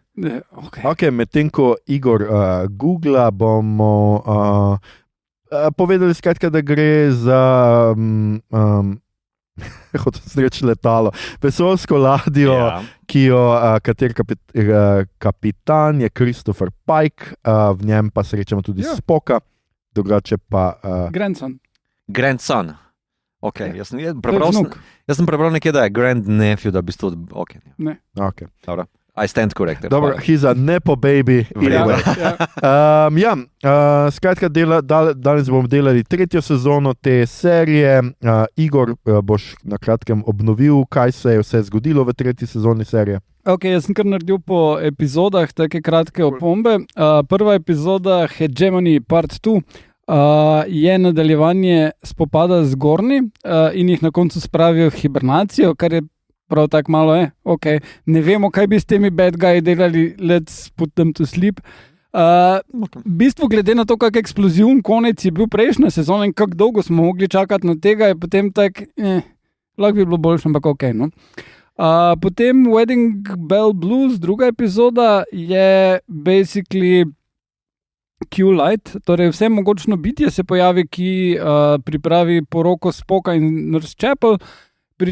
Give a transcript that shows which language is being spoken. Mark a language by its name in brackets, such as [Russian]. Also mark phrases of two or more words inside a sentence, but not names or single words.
[Slovenian] Ok, medtem ko Igor googla, bomo povedali skratka, da gre za letalo, vesoljsko ladjo, kater kapitan je Christopher Pike, v njem pa srečamo tudi Spocka, drugače pa Grandson. Ok, jaz sem prebral nekje, da je [English] Grand Nephew, [Slovenian] da bi to... Ok. Ne. Ok. Dobro. [English] I stand corrected. [Slovenian] Dobro, [English] he's a nepo baby. [Slovenian] Skratka, danes bomo delali 3. sezono te serije. Igor, boš na kratkem obnovil, kaj se je vse zgodilo v 3. sezoni serije. Ok, jaz sem kar naredil po epizodah, take kratke opombe. Prva epizoda, Hegemony Part 2, je nadaljevanje spopada z Gorni in jih na koncu spravijo v hibernacijo, kar je prav tako malo okay. Ne vemo, kaj bi s temi [English] bad guyi [Slovenian] delali, [English] let's put them to sleep. [Slovenian] V bistvu, glede na to, kak eksploziven konec je bil prejšnja sezona in kako dolgo smo mogli čakati na tega, je potem tak, lahko bi bilo boljše, ampak ok, no. Potem Wedding Bell Blues, druga epizoda, je basically Q-Light, torej vse mogočno bitje se pojavi, ki pripravi poroko Spocka in Nurse Chapel, pri